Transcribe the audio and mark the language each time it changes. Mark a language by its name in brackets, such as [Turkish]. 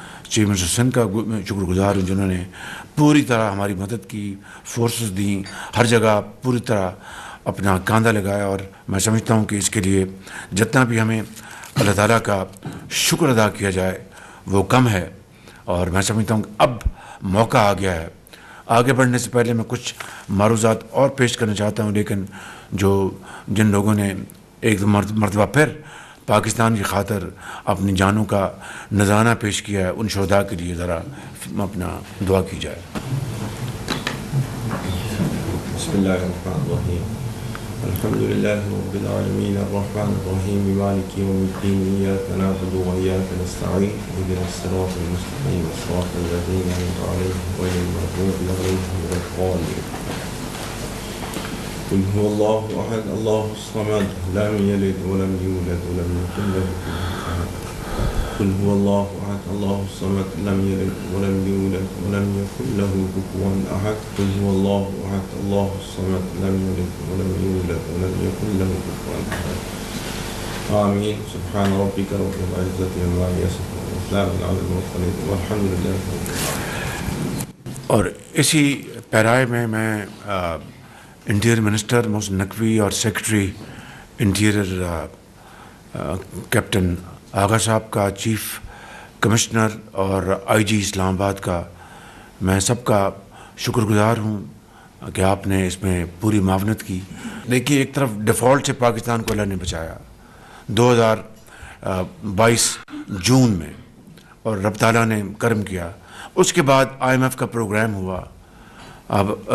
[Urdu] Chief minister Sindh کا شکر گزار ہوں جنہوں نے پوری طرح ہماری مدد کی، فورسز دیں، ہر جگہ پوری طرح اپنا کاندھا لگایا، اور میں سمجھتا ہوں کہ اس کے لیے جتنا بھی ہمیں اللہ تعالیٰ کا شکر ادا کیا جائے وہ کم ہے، اور میں سمجھتا ہوں کہ اب موقع آ گیا ہے۔ آگے بڑھنے سے پہلے میں کچھ معروضات اور پیش کرنا چاہتا ہوں، لیکن جن لوگوں نے ایک مرتبہ پھر پاکستان کی خاطر اپنی جانوں کا نذرانہ پیش کیا ہے، ان شہداء کے لیے ذرا اپنا دعا کی جائے۔ [Arabic] بسم اللہ الرحمن الرحیم، الحمد للہ رب العالمین، الرحمن الرحیم، مالک یوم الدین، ایاک نعبد و ایاک نستعین، اہدنا الصراط المستقیم، صراط الذین انعمت علیہم غیر المغضوب علیہم ولا الضالین۔ قل هو الله أحد الله الصمد لم يلد ولم يولد ولم يكن له كفوا أحد۔ قل هو الله أحد الله الصمد لم يلد ولم يولد ولم يكن له كفوا أحد۔ قل هو الله أحد الله الصمد لم يلد ولم يولد ولم يكن له كفوا أحد۔ آمين۔ سبحان ربك رب العزة عما يصفون وسلام على المرسلين والحمد لله رب العالمين۔ [Urdu] اور اسی پیرائے میں انٹیریئر منسٹر محسن نقوی اور سیکرٹری انٹیریئر کیپٹن آغا صاحب کا، چیف کمشنر اور آئی جی اسلام آباد کا، میں سب کا شکر گزار ہوں کہ آپ نے اس میں پوری معاونت کی۔ دیکھیے، ایک طرف ڈیفالٹ سے پاکستان کو اللہ نے بچایا 2022 جون میں، اور رب تعالیٰ نے کرم کیا۔ اس کے بعد آئی ایم ایف کا پروگرام ہوا، اب